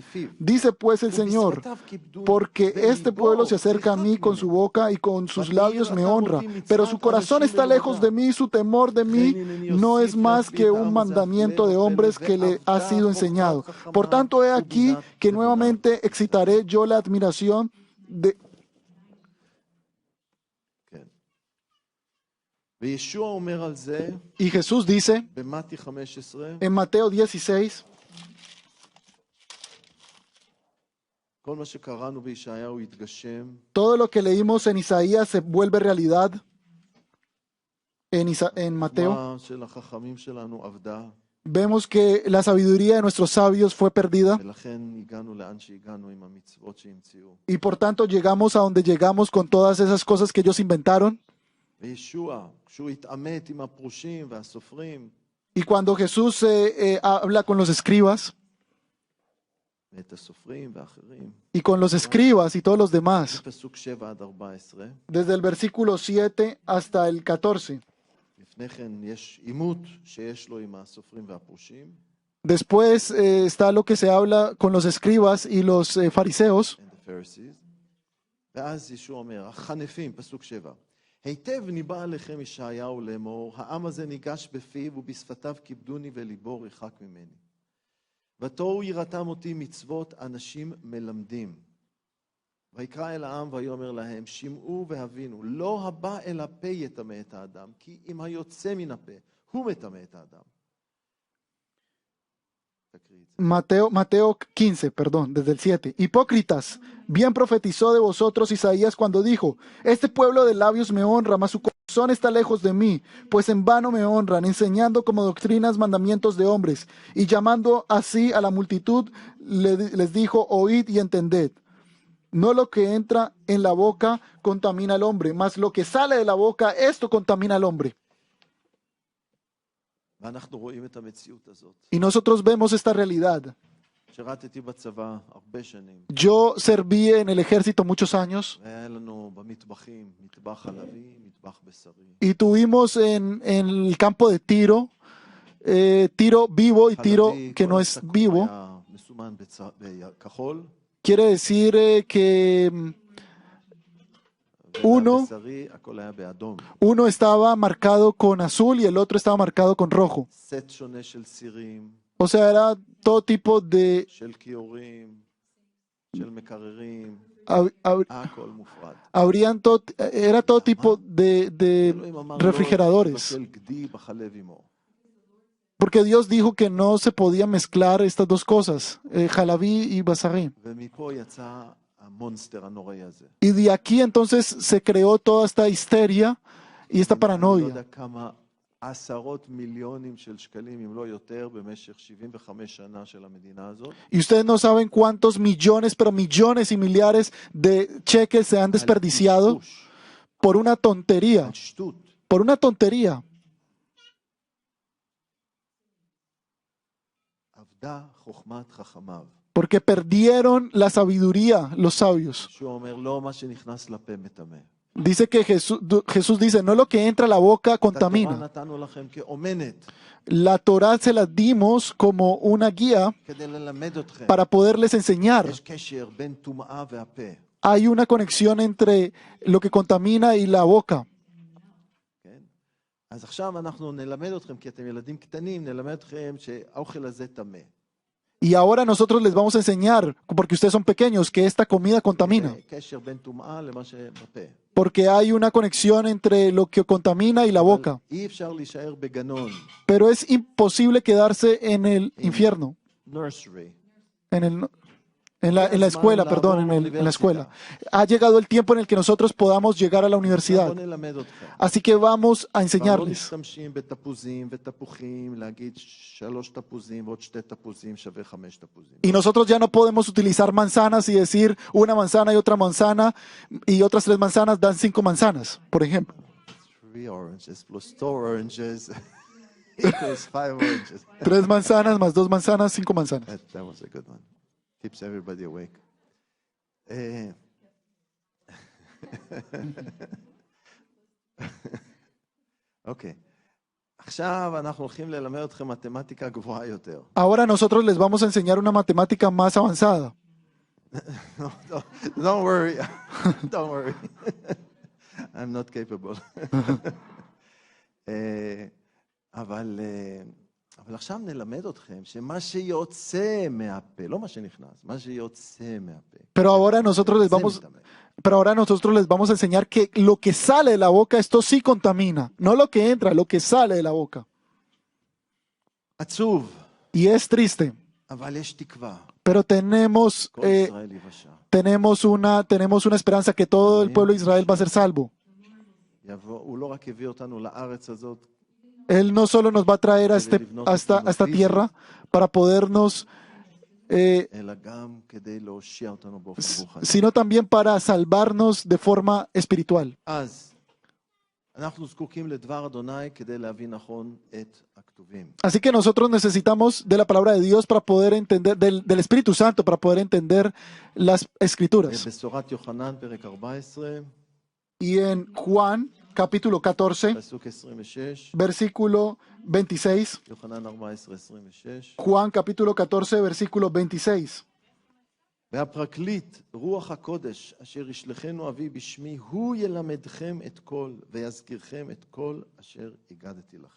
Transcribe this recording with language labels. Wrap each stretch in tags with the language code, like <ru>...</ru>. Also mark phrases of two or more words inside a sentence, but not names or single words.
<es>Dice pues el Señor, porque este pueblo se acerca a mí con su boca y con sus labios me honra, pero su corazón está lejos de mí, su temor de mí no es más que un mandamiento de hombres que le ha sido enseñado. Por tanto, he aquí que nuevamente excitaré yo la admiración de...</es> <he>כן. וישוע אומר על זה</he> <es>Y Jesús dice</es> <he>במתי 15,</he> <es>en Mateo 16,</es> <he>כל מה שקראנו בישעיהו יתגשם,</he> <es>todo lo que leímos en Isaías se vuelve realidad en Mateo.</es> <he>מה של החכמים שלנו עבדה,</he> <es>Vemos que la sabiduría de nuestros sabios fue perdida</es> <he>ולכן הגענו לאן שהגענו עם המצוות שהמציאו.</he> <es>y por tanto llegamos a donde llegamos con todas esas cosas que ellos inventaron.</es> <he>וישוע, כשהוא התעמת עם הפרושים והסופרים,</he> <es>Y cuando Jesús habla con los escribas</es> <he>ואת הסופרים ואחרים,</he> <es>y con los escribas y todos los demás,</es> <he>מפסוק 7 עד 14,</he> <es>desde el versículo 7 hasta el 14.</es> <he>לפני כן יש עימות שיש לו עם הסופרים והפרושים,</he> <es>Después está lo que se habla con los escribas y los fariseos.</es> <en>and the Pharisees,</en> <he>ואז ישוע אומר, החנפים, פסוק 7, היטב ניבא עליכם ישעיהו לאמור, העם הזה ניגש בפיו ובשפתיו כיבדוני וליבו רחק ממני. ותוהו יראתם אותי מצוות אנשים מלמדים. ויקרא אל העם ויאמר להם, שמעו והבינו, לא הבא אל הפה יטמא את האדם, כי אם היוצא מן הפה, הוא מטמא את האדם. תקריא את זה.</he> <es>Mateo 15, perdón, desde el 7. Hipócritas, bien profetizó de vosotros Isaías cuando dijo, este pueblo de labios me honra, mas su corazón está lejos de mí, pues en vano me honran, enseñando como doctrinas mandamientos de hombres, y llamando así a la multitud, les dijo, oíd y entended. No lo que entra en la boca contamina al hombre, mas lo que sale de la boca, esto contamina al hombre.</es> <he>ואנחנו רואים את המציאות הזאת.</he> <es>Y nosotros vemos esta realidad.</es> <he>שירתתי בצבא הרבה שנים,</he> <es>Yo serví en el ejército muchos años</es> <he>והיה לנו במטבחים, מטבח חלבי, מטבח בשרי.</he> <es>y tuvimos en el campo de tiro, tiro vivo y tiro</es> <he>חלבי,</he> <es>que</es> <he>כל</he> <es>no es</es> <he>השקוף</he> <es>vivo.</es> <he>היה מסומן בכחול,</he> <es>Quiere decir que uno</es> <he>בשרי הכל היה באדום.</he> <es>estaba marcado con azul y el otro estaba marcado con rojo.</es> <he>סט שונה של סירים,</he> <es>O sea, era todo tipo de...</es> <he>של כיורים, של מקררים, הכל מופרד.</he> <es>Era todo tipo de</es> <he>אלוהים אמר, לא</he> <es>refrigeradores.</es> <he>תבשל גדי בחלב עמו.</he> <es>Porque Dios dijo que no se podía mezclar estas dos cosas, jalabí y basarí.</es> <he>ומפה יצא המונסטר הנוראי הזה.</he> <es>Y de aquí entonces se creó toda esta histeria y esta</es> <he>אני לא</he> <es>paranoia.</es> <he>יודע כמה עשרות מיליונים של שקלים, אם לא יותר, במשך 75 שנה של המדינה הזאת.</he> <es>Y ustedes no saben cuántos millones, pero millones y millares de cheques se han desperdiciado</es> <he>על טשטוש,</he> <es>por una tontería,</es> <he>על שטות.</he> <es>por una tontería.</es> <he>אבדה חוכמת חכמיו.</he> <es>Porque perdieron la sabiduría los sabios.</es> <he>שהוא אומר, לא מה שנכנס לפה מטמא.</he> <es>Dice que Jesús dice, no lo que entra a la boca</es> <he>את התורה</he> <es>contamina.</es> <he>נתנו לכם כאומנת,</he> <es>La Torah se la dimos como una guía</es> <he>כדי ללמד אתכם.</he> <es>para poderles enseñar.</es> <he>יש קשר בין טומאה והפה.</he> <es>Hay una conexión entre lo que contamina y la boca.</es> <he>כן? אז עכשיו אנחנו נלמד אתכם, כי אתם ילדים קטנים, נלמד אתכם שהאוכל הזה טמא.</he> <es>Y ahora nosotros les vamos a enseñar, porque ustedes son pequeños, que esta comida contamina.</es> <he>קשר בין טומאה למה שבפה.</he> <es>Porque hay una conexión entre lo que contamina y la boca.</es> <he>אי אפשר להישאר בגנון,</he> <es>Pero es imposible quedarse en el infierno,</es> <en>nursery.</en> <es>en la escuela, perdón, en la escuela. Ha llegado el tiempo en el que nosotros podamos llegar a la universidad.</es> <he>בוא נלמד אתכם.</he> <es>Así que vamos a</es> <he>כבר לא</he> <es>enseñarles.</es> <he>משתמשים בתפוזים ותפוחים, להגיד 3 תפוזים ועוד 2 תפוזים שווה 5 תפוזים.</he> <es>Y nosotros ya no podemos utilizar manzanas y decir una manzana y otra manzana y otras 3 manzanas dan 5 manzanas, por ejemplo.</es> <en>3 oranges plus 2 oranges equals 5 oranges.</en> <es>3 manzanas más 2 manzanas, 5 manzanas.</es> <en>That was a good one. Keeps everybody awake.</en> <he>Eh, אוקיי. עכשיו אנחנו הולכים ללמד אתכם מתמטיקה גבוהה יותר.</he> <es>Ahora nosotros les vamos a enseñar una matemática más avanzada.</es> <en>Don't worry. Don't worry. I'm not capable.</en> <he>אבל עכשיו נלמד אתכם שמה שיוצא מהפה, לא מה שנכנס, מה שיוצא מהפה.</he> <es>Pero ahora nosotros les vamos a enseñar que lo que sale de la boca, esto sí contamina. No lo que entra, lo que sale de la boca.</es> <he>עצוב,</he> <es>Y es triste.</es> <he>אבל יש תקווה.</he> <es>Pero tenemos,</es> <he>כל ישראל יבשה.</he> <es>tenemos una esperanza que todo el pueblo de Israel va a ser salvo.</es> <he>הוא לא רק הביא אותנו לארץ הזאת,</he> <es>Él no solo nos va a traer a esta tierra para podernos,</es> <he>אלא גם כדי להושיע אותנו באופן רוחני.</he> <es>sino también para salvarnos de forma espiritual.</es> <he>אז אנחנו זקוקים לדבר אדוני כדי להבין נכון את הכתובים.</he> <es>Así que nosotros necesitamos de la palabra de Dios para poder entender, del Espíritu Santo para poder entender las escrituras.</es> <he>בשורת יוחנן, פרק 14,</he> <es>Y en Juan, capítulo 14,</es> <he>פסוק 26,</he> <es>versículo 26.</es> <he>יוחנן 14, 26.</he> <es>Juan, capítulo 14, versículo 26.</es> <he>והפרקליט, רוח הקודש, אשר ישלחנו אבי בשמי, הוא ילמדכם את כל, ויזכירכם את כל אשר הגדתי לכם.</he>